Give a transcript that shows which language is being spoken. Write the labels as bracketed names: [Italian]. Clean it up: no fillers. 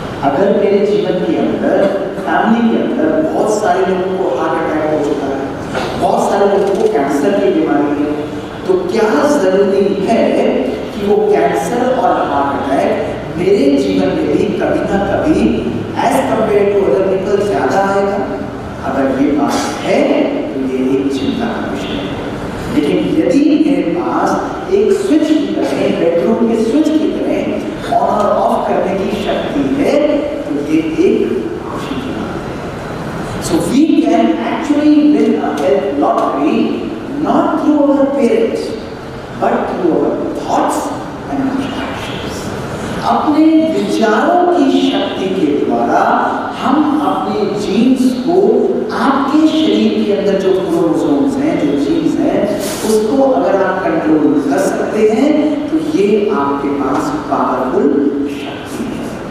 [Hindi] अगर मेरे जीवन के अंदर, फैमिली के अंदर बहुत सारे लोगों को हार्ट अटैक हो चुका है, बहुत सारे लोगों को कैंसर की बीमारी है, तो क्या जरूरी है कि वो कैंसर और हार्ट अटैक मेरे जीवन में भी कभी ना कभी [English] as compare to other people [Hindi] ज्यादा आएगा? अगर ये बात है तो ये एक चिंता का विषय है। लेकिन यदि मेरे पास एक स्विच की तरह, बेडरूम के स्विच की तरह ऑन और ऑफ करने की शक्ति है, तो ये एक खुशी की बात है। [English] So we can actually win a health lottery not through our parents, but through our thoughts and our actions. [Hindi] अपने विचारों की शक्ति के द्वारा हम अपने जीन्स को, आपके शरीर के अंदर जो क्रोमोसोम्स हैं, जो जीन्स हैं, उसको अगर आप कंट्रोल कर सकते हैं तो ये आपके पास पावरफुल शक्ति है।